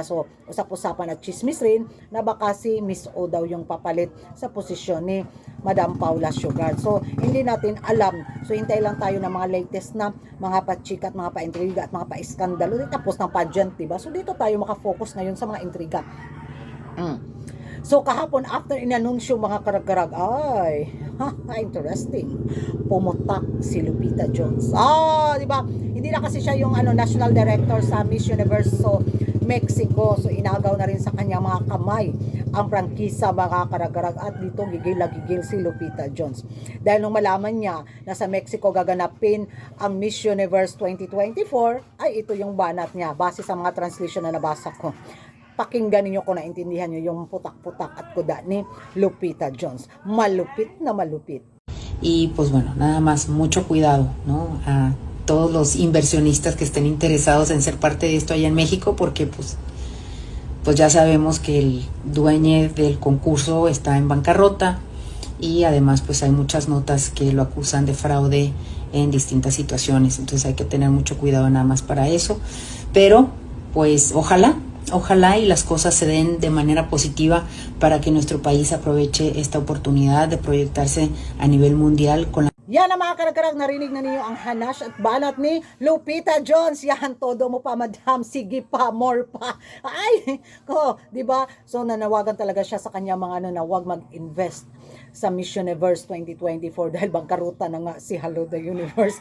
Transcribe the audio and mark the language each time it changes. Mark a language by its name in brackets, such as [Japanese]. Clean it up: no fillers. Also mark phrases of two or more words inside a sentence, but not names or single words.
[Filipino] So usap-usapan at chismis rin na baka si Miss O daw yung papalit sa posisyon ni Madam Paula Sugart. So hindi natin alam. So hintay lang tayo ng mga latest na mga pachika at mga pa-intriga at mga pa-iskandalo. Tapos ng pageant, diba? So dito tayo makafocus ngayon sa mga intriga. So kahapon after inanunsyo mga karag-karag, ay, interesting. Pumutak si Lupita Jones. Di ba? Hindi na kasi siya yung national director sa Miss Universe Mexico. So inagaw na rin sa kanya mga kamay ang prangkisa mga karag-karag at dito gigil si Lupita Jones. Dahil nung malaman niya na sa Mexico gaganapin ang Miss Universe 2024, ay ito yung banat niya base sa mga translation na nabasa ko. Pakinggan niyo kung naintindihan niyo yung putak-putak at kuda ni Lupita Jones. Malupit na malupit. [Spanish] Y pues bueno, nada más mucho cuidado, ¿no? A todos los inversionistas que estén interesados en ser parte de esto allá en México, porque pues ya sabemos que el dueño del concurso está en bancarrota y además pues hay muchas notas que lo acusan de fraude en distintas situaciones, entonces hay que tener mucho cuidado nada más para eso, pero pues ojalá y las cosas se den de manera positiva para que nuestro país aproveche esta oportunidad de proyectarse a nivel mundial con la... [Filipino] Yan ang mga karag-karag, narinig na ninyo ang hanash at banat ni Lupita Jones. Yan, todo mo pa madam, sige pa, more pa. Ay, di ba? So nanawagan talaga siya sa kanya mga na wag mag-invest sa Miss Universe 2024 dahil bangkaruta na nga si Hello the Universe.